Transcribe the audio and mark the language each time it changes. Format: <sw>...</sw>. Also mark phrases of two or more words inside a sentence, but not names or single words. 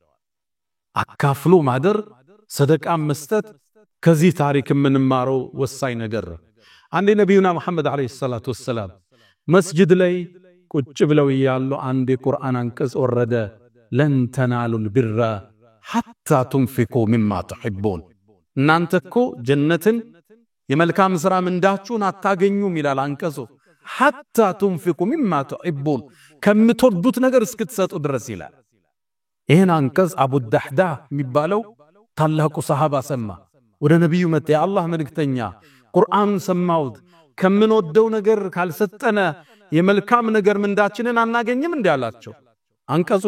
<am>አካፍሎ ማደር ሰደቃ መስጠት ከዚህ ታሪክ ምንማረው ወሳኝ ነገር አንዴ ነብዩና መሐመድ</am> <ar>عليه الصلاة والسلام</ar> <am>መስጂድ ላይ ቁጭ ብለው ያሉ አንድ የቁርአን አንቀጽ ወረደ</am> <ar>لن تنالوا البر حتى تنفقوا مما تحبون</ar> <am>እናንተኮ ጀነትን የመልካም ሥራ ምንዳችሁን አታገኙም ይላል አንቀጹ</am> <ar>حتى تنفقوا مما تحبون</ar> <am>ከምትወዱት ነገር እስክትሰጡ ድረስ ይላል ይሄን አንቀጽ አቡ ዳህዳ የሚባለው ታላቁ ሰሃባ ሰማ ወደ ነብዩ መጣ የአላህ መልእክተኛ ቁርአን ሰማውት ከምንወደው ነገር ካልሰጠነ የመልካም ነገር ምንዳችንን አናገኝም እንዲያላቸው አንቀጹ</am>